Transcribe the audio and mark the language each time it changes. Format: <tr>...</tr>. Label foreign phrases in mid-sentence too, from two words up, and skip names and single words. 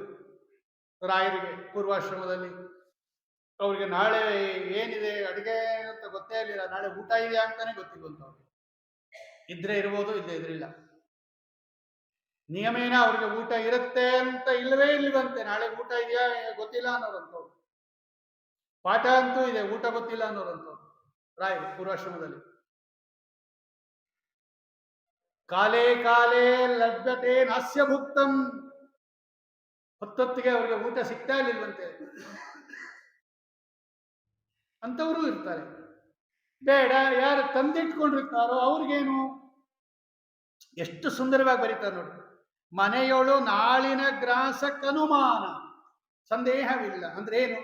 <kn>ರಾಯರಿಗೆ ಪೂರ್ವಾಶ್ರಮದಲ್ಲಿ ಅವ್ರಿಗೆ ನಾಳೆ ಏನಿದೆ ಅಡುಗೆ ಅಂತ ಗೊತ್ತೇ ಇರಲಿಲ್ಲ, ನಾಳೆ ಊಟ ಇದೆಯಾ ಅಂತಾನೆ ಗೊತ್ತಿಲ್ಲ. ಅವ್ರಿಗೆ ಇದ್ರೆ ಇರ್ಬೋದು, ಇಲ್ಲದೆ ಇದ್ರಿಲ್ಲ. ನಿಯಮೇನ ಅವ್ರಿಗೆ ಊಟ ಇರುತ್ತೆ ಅಂತ ಇಲ್ಲವೇ ಇಲ್ವಂತೆ. ನಾಳೆ ಊಟ ಇದೆಯಾ ಗೊತ್ತಿಲ್ಲ ಅನ್ನೋರಂಥವ್ರು. ಪಾಠ ಅಂತೂ ಇದೆ, ಊಟ ಗೊತ್ತಿಲ್ಲ ಅನ್ನೋರಂಥವ್ರು ರಾಯರು ಪೂರ್ವಾಶ್ರಮದಲ್ಲಿ.</kn> <sa>ಕಾಲೇ ಕಾಲೇ ಲಭ್ಯತೆ ನಾಸ್ಯ ಭುಕ್ತಂ,</sa> <kn>ಹೊತ್ತೊತ್ತಿಗೆ ಅವ್ರಿಗೆ ಊಟ ಸಿಗ್ತಾ ಇರ್ಲಿಲ್ವಂತೆ ಅಂತವರು ಇರ್ತಾರೆ. ಬೇಡ, ಯಾರು ತಂದಿಟ್ಕೊಂಡಿರ್ತಾರೋ ಅವ್ರಿಗೇನು. ಎಷ್ಟು ಸುಂದರವಾಗಿ ಬರೀತಾರೆ ನೋಡಿ. ಮನೆಯೊಳು ನಾಳಿನ ಗ್ರಾಸಕ್ಕನುಮಾನ ಸಂದೇಹವಿಲ್ಲ ಅಂದ್ರೆ ಏನು?</kn>